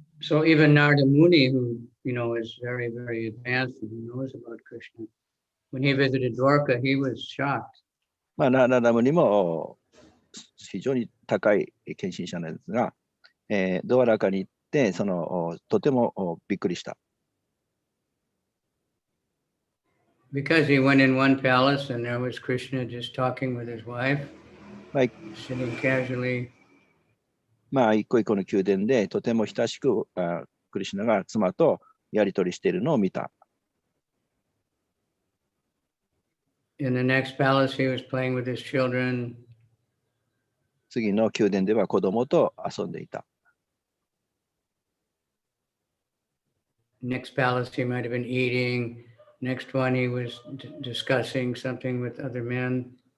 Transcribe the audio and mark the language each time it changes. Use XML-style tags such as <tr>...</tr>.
<en>So even Narada Muni, who is very, very advanced and who knows about Krishna, when he visited Dwarka, he was shocked.</en> <ja>ナラダムにも非常に高い献身者なんですが、ドアラカに行ってとてもびっくりした。</ja> <en>Because he went in one palace and there was Krishna just talking with his wife, sitting casually.</en> <ja>一個一個の宮殿でとても親しくクリシュナが妻とやり取りしているのを見た。</ja> <en>In the next palace, he was playing with his children.</en> <ja>次の宮殿では子供と遊んでいた。</ja> <en>Next palace, he might have been eating. Next one, he was discussing something with other men.</en>